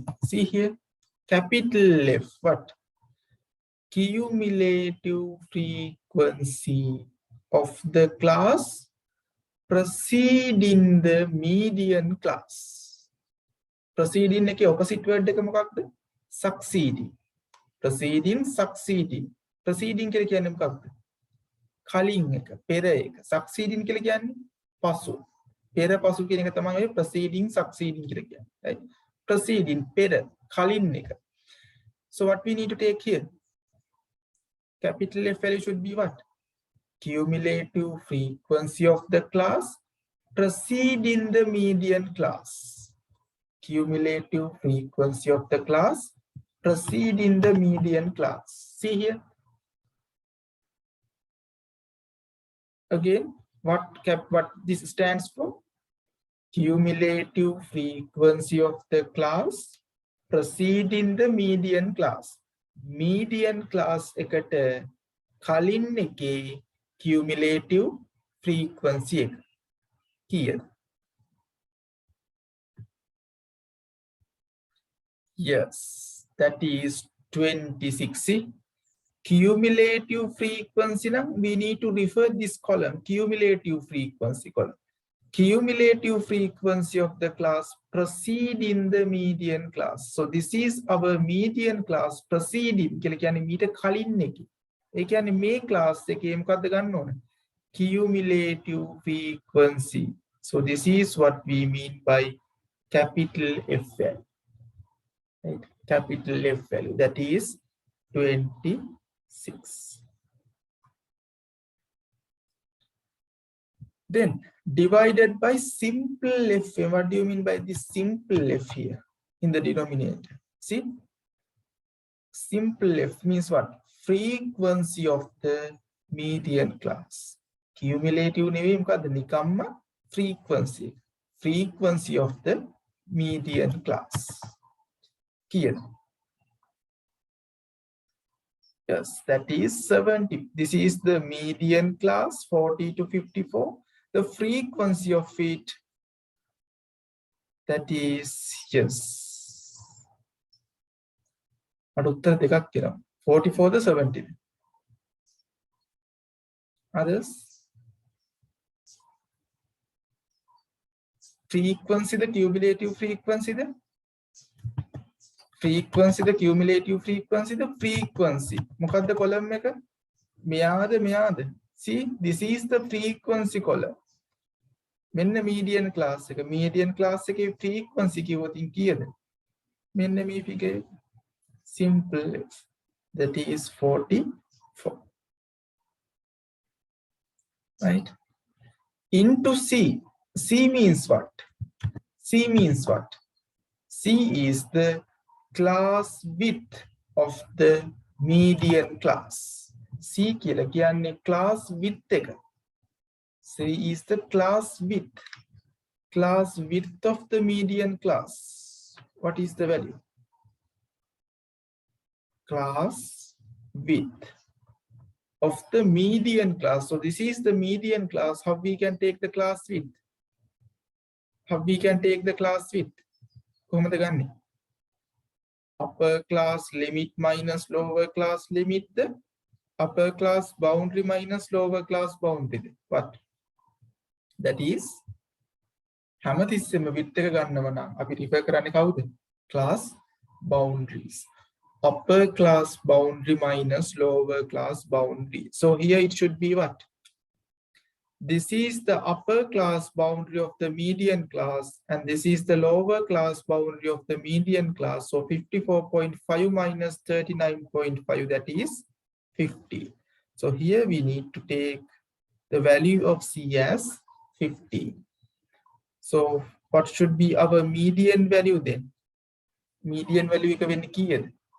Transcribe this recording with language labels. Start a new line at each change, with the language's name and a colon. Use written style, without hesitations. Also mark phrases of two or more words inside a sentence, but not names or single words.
English: See here, capital F, what? Cumulative frequency of the class preceding the median class.
Sinhala: Preceding එක
English: opposite word
Sinhala: එක මොකක්ද?
English: Succeeding. Preceding, succeeding. Preceding
Sinhala: කියලා කියන්නේ මොකක්ද? කලින් එක, පෙර එක. Succeeding කියලා කියන්නේ පසු. පෙර පසු කියන එක තමයි ඔය
English: preceding, succeeding
Sinhala: කියලා කියන්නේ. Right? Preceding, පෙර, කලින් එක.
English: So what we need to take here? Capital F value should be what? Cumulative frequency of the class preceding the median class. Cumulative frequency of the class preceding the median class. See here. Again, what this stands for? Cumulative frequency of the class preceding the median class. Median class
Sinhala: එකට කලින් එකේ
English: cumulative frequency
Sinhala: එක කීයද?
English: Yes, that is 26. See? Cumulative frequency, now we need to refer this column, cumulative frequency column. Cumulative frequency of the class preceding the median class. So this is our median class preceding.
Sinhala: කියලා කියන්නේ මීට කලින් එකේ. ඒ කියන්නේ මේ class එකේ මොකද්ද ගන්න ඕන?
English: Cumulative frequency. So this is what we mean by capital F value. Right? Capital F value, that is 26. Then divided by simple F. What do you mean by this simple F here in the denominator? See, simple F means what? Frequency of the median class.
Sinhala: Cumulative නෙවෙයි මොකද්ද? නිකම්ම frequency.
English: Frequency of the median class. Here. Yes, that is 70. This is the median class, 40 to 54. The frequency of it, that is, yes. 44 to 70. Others? Frequency, the cumulative frequency, the frequency, the cumulative frequency, the frequency.
Sinhala: මොකද්ද column එක? මෙයාද?
English: See, this is the frequency column.
Sinhala: මෙන්න
English: median class
Sinhala: එක.
English: Median class
Sinhala: එකේ frequency කිව්වොත් කීයද? මෙන්න මේ figure. Simple F.
English: That is 44. right? Into C. C means what? C means what? C is the class width of the median class.
Sinhala: C කියලා කියන්නේ
English: class width
Sinhala: එක.
English: C is the class width. Class width of the median class. What is the value? Class width of the median class. So this is the median class. How we can take the class width? How we can take the class width?
Sinhala: කොහොමද ගන්නෙ?
English: Upper class limit minus lower class limit, the upper class boundary minus lower class boundary. What? That is
Sinhala: හැමතිස්සෙම width එක ගන්නව නම් අපි refer කරන්නේ කවුද?
English: Class boundaries. Upper class boundary minus lower class boundary. So here it should be what? This is the upper class boundary of the median class, and this is the lower class boundary of the median class. So 54.5 minus 39.5, that is 50. So here we need to take the value of C as 50. So what should be our median value then? Median value
Sinhala: එක වෙන්නේ කීයද?